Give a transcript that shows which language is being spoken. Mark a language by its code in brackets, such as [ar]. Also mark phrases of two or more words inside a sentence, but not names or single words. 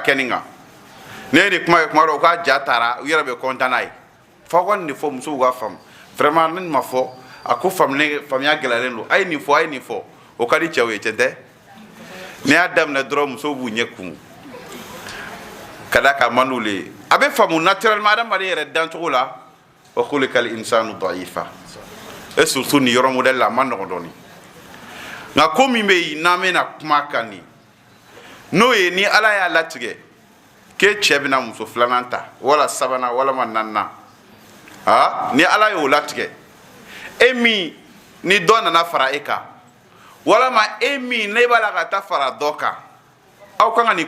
[bm] kɛ nin kan ne ye nin kuma kɛ kuma dɔ u ka ja taara u yɛrɛ bɛ content n'a ye fɔ ka nin de fɔ musow ka faamu vraiment ne nin ma fɔ a ko faamuya gɛlɛyalen don a ye nin fɔ o ka di cɛw ye tiɲɛ tɛ n'i y'a daminɛ dɔrɔn musow b'u ɲɛ kumu ka da ka man d'olu ye a bɛ faamu naturellement adamaden yɛrɛ dancogo la [ar] وخلق الإنسان ضعيفا [fr] et surtout [bm] nin yɔrɔ modèle la a ma nɔgɔn dɔɔni nka ko min bɛ yen n'an bɛna kuma kan nin n'o ye ni Ala y'a latigɛ k'e cɛ bɛna muso filanan ta wala sabanan walama naaninan ni Ala y'o latigɛ e min ni dɔ nana fara e kan walama e min ne b'a la ka taa fara dɔ kan aw kan ka nin